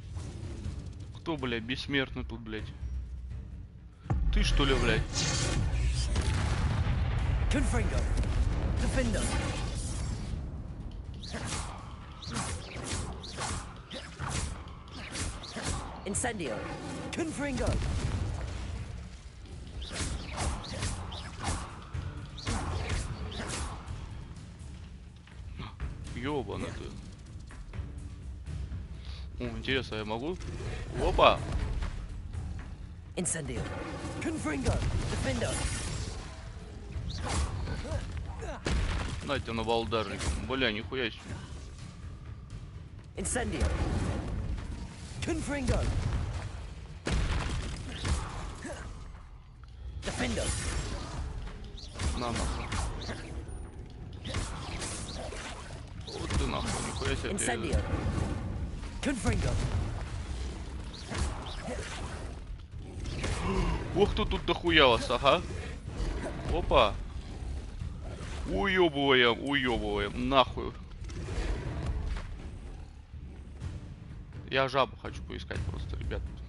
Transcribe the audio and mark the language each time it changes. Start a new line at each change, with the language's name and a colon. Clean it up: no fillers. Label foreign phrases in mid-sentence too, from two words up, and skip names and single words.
Russian: Кто, блядь, бессмертный тут, блядь? Ты, что ли, блядь? Confringo. Defender. Incendio. Confringo. Ёбаный ты. О, интересно, я могу? Опа! Incendio. Confringo. Defender. Нате на балдарник. Бля, нихуя себе. Incendio. Confringo. Defender. На нахуй. Вот ты нахуй, нихуя себе. Incendio. Confringo. Ох, тут дохуя вас, ага. Опа. Уёбываем, нахуй. Я жабу хочу поискать просто, ребят.